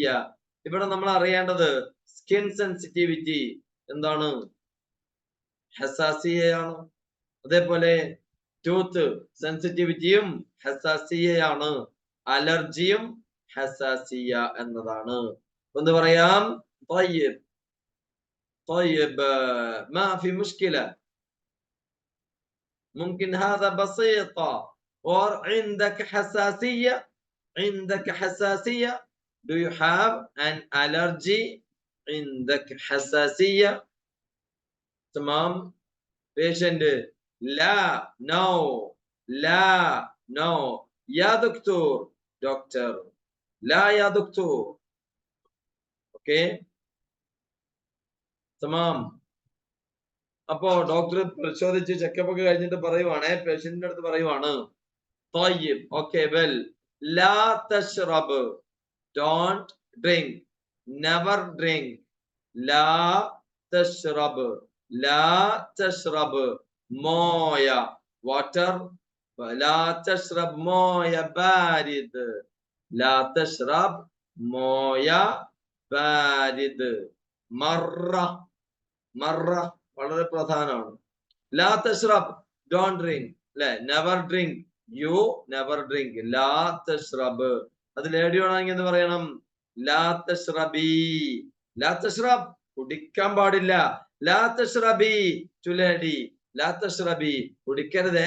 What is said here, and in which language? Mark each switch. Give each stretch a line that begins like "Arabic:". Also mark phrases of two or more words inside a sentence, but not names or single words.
Malayalam: ഇവിടെ നമ്മൾ അറിയേണ്ടത്
English: skin sensitivity
Malayalam: എന്താണ്? ഹസാസിയയാണ്. അതേപോലെ
English: tooth sensitivity
Malayalam: ഹസാസിയയാണ്. അലർജിയും ഹസാസിയ എന്നതാണ്. ഒന്ന് പറയാം,
Arabic: طيب طيب ما في مشكلة, ممكن هذا بسيطة. or عندك حساسية, عندك حساسية,
English: do you have an allergy,
Arabic: عندك حساسية. تمام. patient لا, no, لا, no, يا دكتور, doctor, لا يا دكتور.
Malayalam: ഓക്കെ, തമാം. അപ്പോ ഡോക്ടർ പരിശോധിച്ച് ചെക്കപ്പ് ഒക്കെ കഴിഞ്ഞിട്ട് പറയുവാണ്, പേഷ്യന്റിന്റെ അടുത്ത് പറയുവാണ്,
English: طيب okay well,
Arabic: لا تشرب,
English: don't drink, never drink,
Arabic: لا تشرب, لا تشرب موية, water, لا تشرب موية بارد, لا تشرب موية بارد. مرة, مرة
Malayalam: വളരെ പ്രധാനമാണ്.
Arabic: لا تشرب,
English: don't drink, അല്ലെ? never drink, you never drink.
Arabic: لا تشرب,
Malayalam: അത് ലേഡി ആണെങ്കിൽ എന്ന് പറയണം,
Arabic: لا تشربي. لا تشرب,
Malayalam: കുടിക്കാൻ പാടില്ല.
Arabic: لا تشربي,
English: to lady,
Arabic: لا تشربي,
Malayalam: കുടിക്കരുതേ.